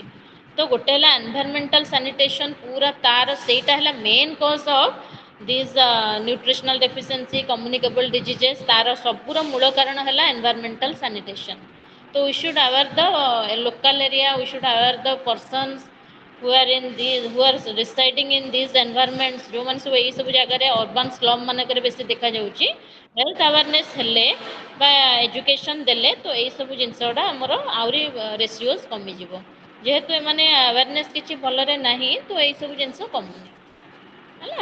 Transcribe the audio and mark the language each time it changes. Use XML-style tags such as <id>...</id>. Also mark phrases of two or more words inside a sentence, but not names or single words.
<or>ତ ଗୋଟେ ହେଲା</or> <en>environmental sanitation,</en> <or>ପୁରା ତାର ସେଇଟା ହେଲା</or> <en>main cause of this nutritional deficiency, communicable diseases.</en> <or>ତାର ସବୁର ମୂଳ କାରଣ ହେଲା</or> <en>environmental sanitation. ତ we should aware the local area, we should aware the persons who are in these, who are residing in these environments,</en> <or>ଯୋଉମାନେ ସବୁ ଏଇ ସବୁ ଜାଗାରେ</or> <en>urban slum</en> <or>ମାନଙ୍କରେ ବେଶୀ ଦେଖାଯାଉଛି।</or> <en>health awareness</en> <or>ହେଲେ ବା ଏଜୁକେସନ୍ ଦେଲେ ତ ଏଇ ସବୁ ଜିନିଷ ଗୁଡ଼ା ଆମର ଆହୁରି ରେସିଓସ୍ କମିଯିବ। ଯେହେତୁ ଏମାନେ ଆୱାରନେସ୍ କିଛି ଭଲରେ ନାହିଁ, ତ ଏଇସବୁ ଜିନିଷ କମୁନି ହେଲା।</or>